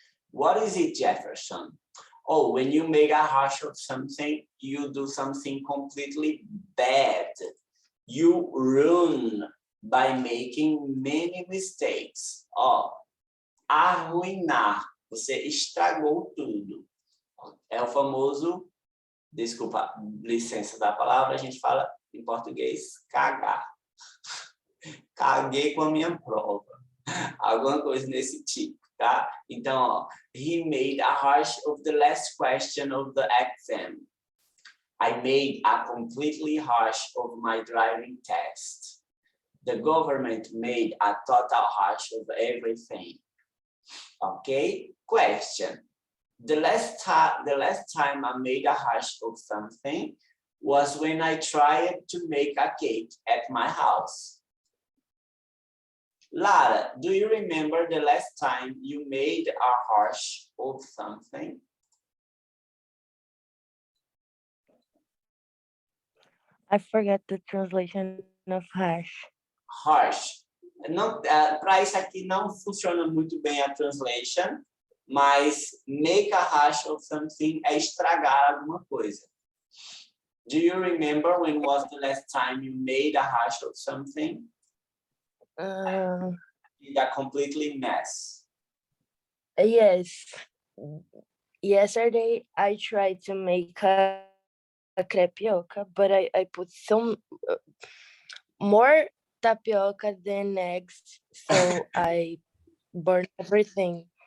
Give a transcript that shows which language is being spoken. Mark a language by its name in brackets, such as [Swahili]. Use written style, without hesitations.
[English] What is it, Jefferson? Oh, when you make a hash of something, you do something completely bad. You ruin by making many mistakes. [Portuguese] Oh, arruinar. Você estragou tudo. É o famoso, desculpa, licença da palavra, a gente fala em português, cagar. Caguei com a minha prova. Alguma coisa nesse tipo, tá? [English] Então, ó, he made a hash of the last question of the exam. I made a completely hash of my driving test. The government made a total hash of everything. Okay? Question. The last time I made a hash of something was when I tried to make a cake at my house. Lara, do you remember the last time you made a hash of something? I forget the translation of hash. Hash. [Portuguese] Não, para isso aqui não funciona muito bem a translation, mas make a hash of something é estragar alguma coisa. [English] Do you remember when was the last time you made a hash of something? A completely mess. Yes. Yesterday I tried to make a crepioca, but I put some more tapioca than eggs, so I burned everything.